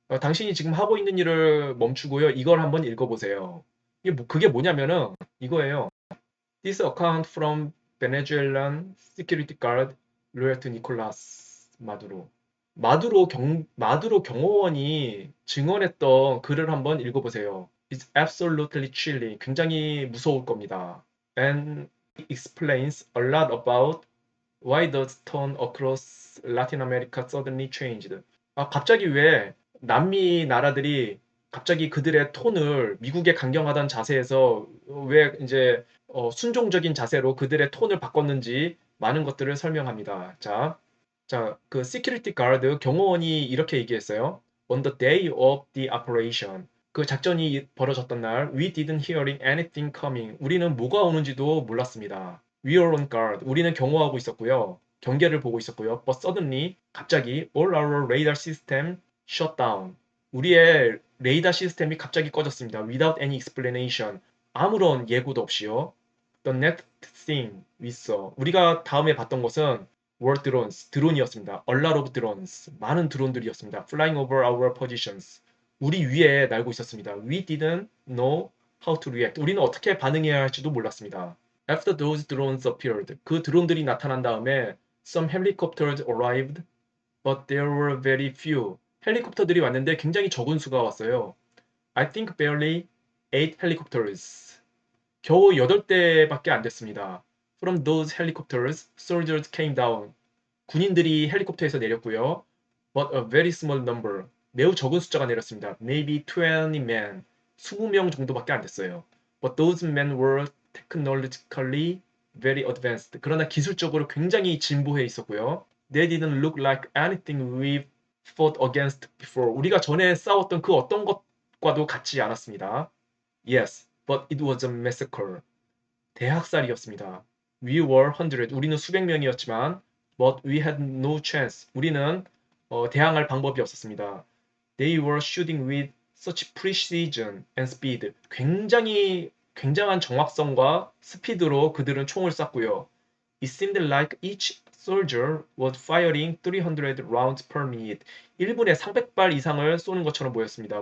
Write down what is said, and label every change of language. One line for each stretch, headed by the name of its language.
Korean: 당신이 지금 하고 있는 일을 멈추고요. 이걸 한번 읽어보세요. 그게 뭐냐면은 이거예요.
English: This account from Venezuelan security guard loyal to Nicolas Maduro.
Korean: 마두로 경호원이 증언했던 글을 한번 읽어보세요.
English: It's absolutely chilling.
Korean: 굉장히 무서울 겁니다.
English: And it explains a lot about why the tone across Latin America suddenly changed.
Korean: 갑자기 왜 남미 나라들이 갑자기 그들의 톤을 미국에 강경하던 자세에서 왜 이제 순종적인 자세로 그들의 톤을 바꿨는지 많은 것들을 설명합니다. 그 시큐리티 가드 경호원이 이렇게 얘기했어요.
English: On the day of the operation.
Korean: 그 작전이 벌어졌던 날,
English: we didn't hearing anything coming.
Korean: 우리는 뭐가 오는지도 몰랐습니다.
English: We were on guard.
Korean: 우리는 경호하고 있었고요. 경계를 보고 있었고요.
English: But suddenly,
Korean: 갑자기
English: all our radar system shut down.
Korean: 우리의 레이더 시스템이 갑자기 꺼졌습니다.
English: Without any explanation.
Korean: 아무런 예고도 없이요.
English: The next thing we saw.
Korean: 우리가 다음에 봤던 것은
English: were drones.
Korean: 드론이었습니다.
English: A lot of drones.
Korean: 많은 드론들이었습니다.
English: Flying over our positions.
Korean: 우리 위에 날고 있었습니다.
English: We didn't know how to react.
Korean: 우리는 어떻게 반응해야 할지도 몰랐습니다.
English: After those drones appeared.
Korean: 그 드론들이 나타난 다음에
English: some helicopters arrived, but there were very few.
Korean: 헬리콥터들이 왔는데 굉장히 적은 수가 왔어요.
English: I think barely 8 helicopters.
Korean: 겨우 8대밖에 안 됐습니다.
English: From those helicopters, soldiers came down.
Korean: 군인들이 헬리콥터에서 내렸고요.
English: But a very small number.
Korean: 매우 적은 숫자가 내렸습니다.
English: Maybe 20 men.
Korean: 20명 정도밖에 안 됐어요.
English: But those men were technologically very advanced.
Korean: 그러나 기술적으로 굉장히 진보해 있었고요.
English: They didn't look like anything we've fought against before.
Korean: 우리가 전에 싸웠던 그 어떤 것과도 같지 않았습니다.
English: Yes, but it was a massacre.
Korean: 대학살이었습니다.
English: We were hundred.
Korean: 우리는 수백 명이었지만
English: but we had no chance.
Korean: 우리는 대항할 방법이 없었습니다.
English: They were shooting with such precision and speed.
Korean: 굉장한 정확성과 스피드로 그들은 총을 쐈고요.
English: It seemed like each soldier was firing 300 rounds per minute.
Korean: 1분에 300발 이상을 쏘는 것처럼 보였습니다.